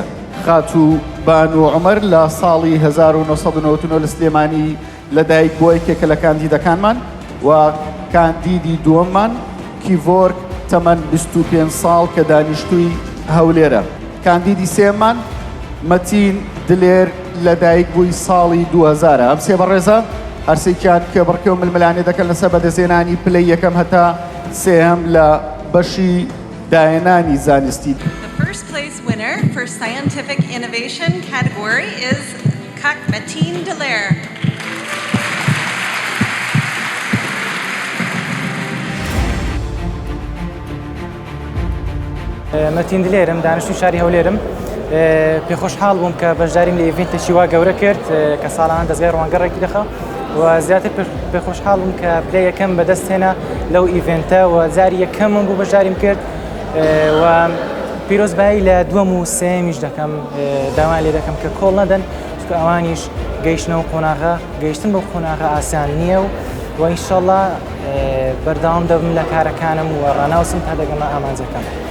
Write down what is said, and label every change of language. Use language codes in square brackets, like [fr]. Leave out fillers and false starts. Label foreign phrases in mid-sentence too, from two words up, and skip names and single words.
[ckb] خاتوو بانو عمەر لە ساڵی 1999 لە سلێمانی لەدایک بۆ یەکێکە لە کاندیدەکانمان و کاندیدی دووەممان کیڤۆرک تەمەن 25 ساڵ کە دانیشتووی هەولێرە. کاندیدی سێممان مەتین دلێر لەدایک بووی ساڵی 2000. ئەم سێ بەڕێزە هەرسێکیان کێبڕکێ و ململانێ دەکەن لەسەر بەدەزێنانی پلەی یەکەم هەتا سێهەم لە بەشی داهێنانی زانستی. [en] The first place winner for scientific innovation category is Kak Mateen Dallaire. [ckb] مەتین دلێرم، دانیشتووی شاری هەولێرم. پێخۆشحاڵ بووم کە بەشداریم لە ئیڤێنتێکی وا گەورە کرد کە ساڵانە دەستگای ڕوانگەڕێکی دەخە و زیاتر پێخۆشحاڵ بووم کە پلەی یەکەم بەدەست هێنا لەو ئیڤێنتە و جاری یەکەمم بوو بەشداریم کرد و پیرۆزبایی لە دووەم و سێمیش دەکەم، داوای لێ دەکەم کە کۆڵ نەدەن چونکە ئەوانیش گەیشتنەوە قۆناغە، گەیشتن بۆ قۆناغە ئاسان نییە و ئینشەڵڵا بەردەوام دەبم لە کارەکانم و ڕناوسم تا دەگەمە ئامانجەکەم.